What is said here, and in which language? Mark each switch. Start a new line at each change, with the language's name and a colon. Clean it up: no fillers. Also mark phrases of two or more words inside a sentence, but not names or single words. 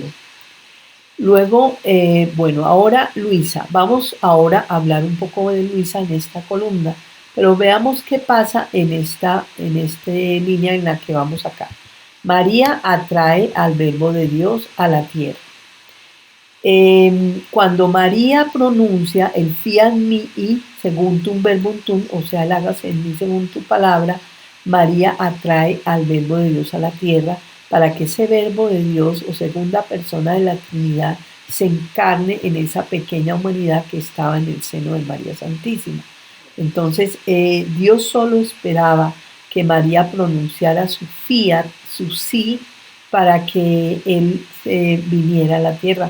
Spanish: Luego, bueno, ahora Luisa, vamos ahora a hablar un poco de Luisa en esta columna, pero veamos qué pasa en esta línea en la que vamos acá. María atrae al verbo de Dios a la tierra.
Latin: Cuando María pronuncia el fiat mihi
Spanish: según tu
Latin: verbum tum,
Spanish: o sea, el hágase en mí según tu palabra, María atrae al verbo de Dios a la tierra para que ese verbo de Dios o segunda persona de la Trinidad se encarne en esa pequeña humanidad que estaba en el seno de María Santísima. Entonces, Dios solo esperaba que María pronunciara su fiat, su sí, para que Él viniera a la tierra.